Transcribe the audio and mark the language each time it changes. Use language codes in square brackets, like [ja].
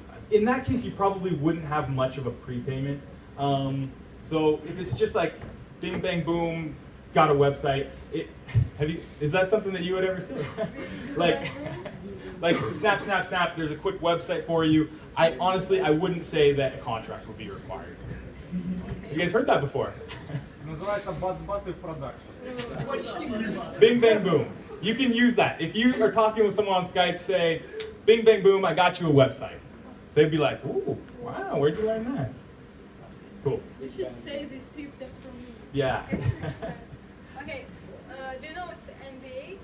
[en] In that case, you probably wouldn't have much of a prepayment. So if it's just like bing, bang, boom, got a website, is that something that you would ever say? like snap, snap, snap, there's a quick website for you. I wouldn't say that a contract would be required. You guys heard that before? [ru] Называется бац-бац и в production. почти. [en] Bing, bang, boom. You can use that. If you are talking with someone on Skype, say, bing, bang, boom, I got you a website. They'd be like, ooh, wow, where'd you learn that? Cool. You should say these tips just for me. Yeah. Okay, next time. Okay, do you know what's NDA?